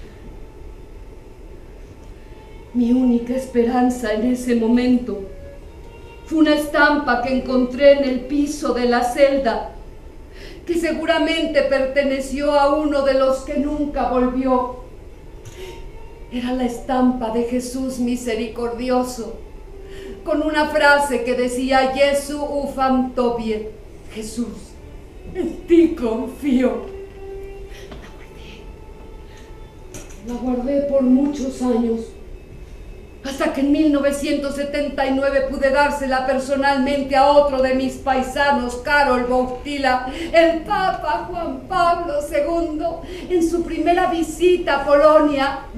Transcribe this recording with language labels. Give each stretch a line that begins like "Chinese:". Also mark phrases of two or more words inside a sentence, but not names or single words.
Spanish: Mi única esperanza en ese momento fue una estampa que encontré en el piso de la celda, que seguramente perteneció a uno de los que nunca volvió. Era la estampa de Jesús misericordioso, con una frase que decía:
Polish: Jesu ufam tobie,
Spanish: Jesús, en ti confío. La guardé por muchos años, hasta que en 1979 pude dársela personalmente a otro de mis paisanos, Karol Wojtyla, el Papa Juan Pablo II, en su primera visita a Polonia.